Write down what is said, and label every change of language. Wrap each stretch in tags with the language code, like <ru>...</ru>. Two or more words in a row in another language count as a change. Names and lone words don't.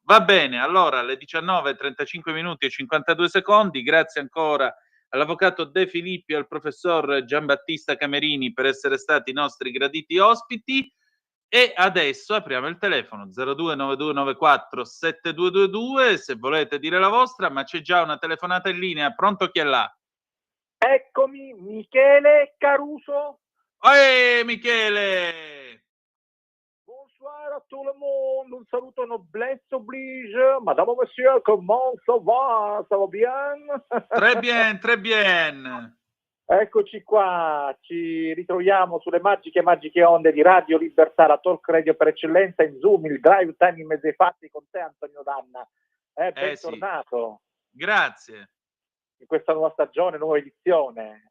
<it>Va bene, allora alle 19:35 minuti e 52 secondi, grazie ancora all'avvocato De Filippi e al professor Giambattista Camerini per essere stati i nostri graditi ospiti. E adesso apriamo il telefono 0292947222 se volete dire la vostra, ma c'è già una telefonata in linea. Pronto, chi è là? Eccomi, Michele Caruso. Michele!</it> <fr>Bonsoir à tout le monde,</fr> <it>un saluto</it> <fr>noblesse oblige. Madame, monsieur, comment ça va? Ça va bien? Très bien, très bien.</fr> <it>Eccoci qua, ci ritroviamo sulle magiche onde di Radio Libertà, la</it> <en>talk radio</en> <it>per eccellenza in Zoom, il</it> <en>drive time</en> <it>in mezzo ai fatti con te, Antonio Danna. Bentornato. Sì. Grazie. In questa nuova stagione, nuova edizione.</it>